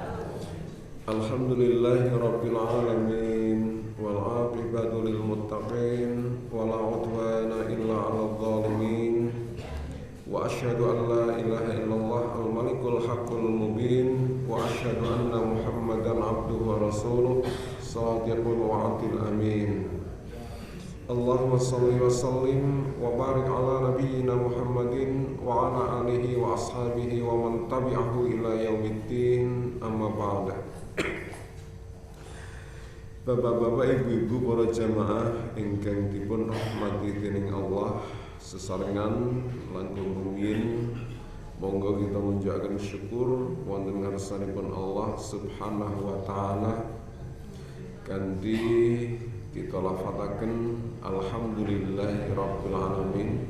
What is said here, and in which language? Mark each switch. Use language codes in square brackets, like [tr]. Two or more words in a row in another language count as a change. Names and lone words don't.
[ar] الحمد لله رب العالمين والعاقبة للمتقين ولا عدوان إلا على الظالمين وأشهد أن لا إله إلا الله الملك الحق المبين وأشهد أن محمدا عبده ورسوله صادق الوعد الأمين. اللهم صل وسلم وبارك على نبينا محمد وعلى آله وأصحابه ومن تبعه إلى يوم الدين، أما بعد. [jv] Bapak-bapak, ibu-ibu, para jamaah ingkang dipun rahmati dening Allah sesarengan langkung rumiyin, monggo kita munjukaken syukur wonten ngarsanipun Allah [ar] سبحانه وتعالى [jv] kanthi kita lafataken [ar] الحمد لله رب العالمين.